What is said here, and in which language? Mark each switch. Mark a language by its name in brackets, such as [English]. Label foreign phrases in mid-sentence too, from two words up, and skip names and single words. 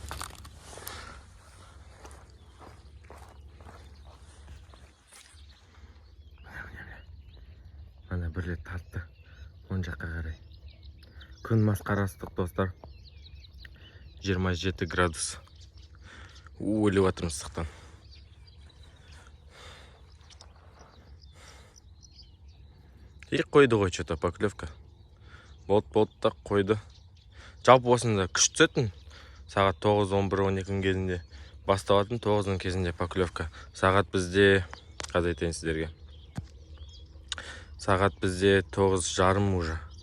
[Kazakh] Ана бір рет тартты, оң жаққа қарай. Күн масқарастық, достар. 27 градус. Өліп жатырмыз ыстықтан. Қойды ғой [Russian] что-то поклевка. [Kazakh] Болды да қойды. Жалпы осында күш түсетін. Сағат 9, 11, 12 кезінде басталатын, 9-ның кезінде поклевка. Сағат бізде, қазір айтайын сіздерге. Сағат бізде 9:30 уже.